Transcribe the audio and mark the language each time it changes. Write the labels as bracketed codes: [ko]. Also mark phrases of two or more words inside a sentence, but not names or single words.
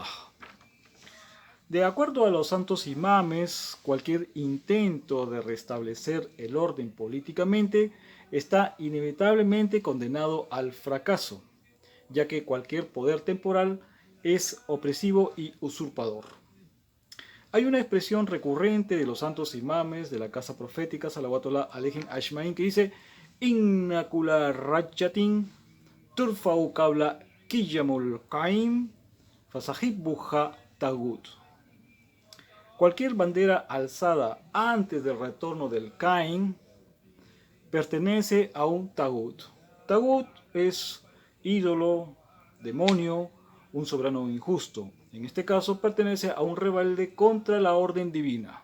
[es] De acuerdo a los santos imames, cualquier intento de restablecer el orden políticamente está inevitablemente condenado al fracaso, ya que cualquier poder temporal es opresivo y usurpador. Hay una expresión recurrente de los santos imames de la casa profética, [ar] صلوات الله عليهم أجمعين, [es] que dice: [ar] إن كل راية ترفع قبل قيام القائم فصاحبها طاغوت. [es] Cualquier bandera alzada antes del retorno del Qaim pertenece a un tagut. Tagut es ídolo, demonio, un soberano injusto. En este caso pertenece a un rebelde contra la orden divina.